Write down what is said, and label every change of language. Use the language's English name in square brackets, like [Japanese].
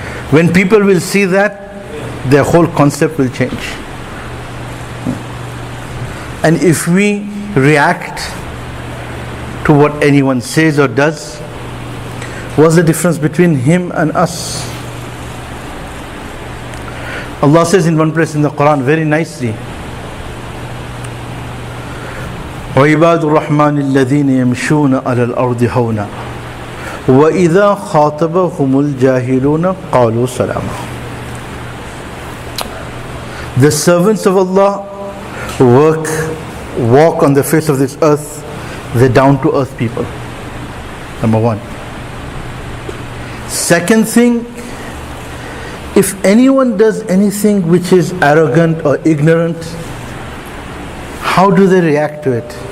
[English] When people will see that, their whole concept will change. And if we react to what anyone says or does, what's the difference between him and us? Allah says in one place in the Quran very nicely, [Arabic] وَعِبَادُ الرَّحْمَنِ الَّذِينَ يَمْشُونَ عَلَى الْأَرْضِ هَوْنًا وَإِذَا خَاطَبَهُمُ الْجَاهِلُونَ قَالُوا سَلَامًا. [English] The servants of Allah walk on the face of this earth, they're down to earth people. Number one. Second thing, if anyone does anything which is arrogant or ignorant, how do they react to it?